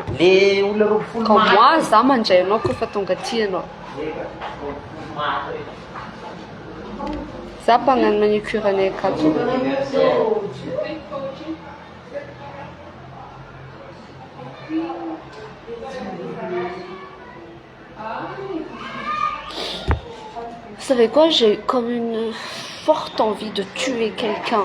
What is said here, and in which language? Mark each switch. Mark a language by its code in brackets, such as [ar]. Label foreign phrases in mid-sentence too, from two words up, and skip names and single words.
[fr] Comme moi, [mg] za mandray anao koa fa tonga aty anao. Za mpagnano manicure anay akato. [fr] Vous savez quoi, j'ai comme une forte envie de tuer quelqu'un.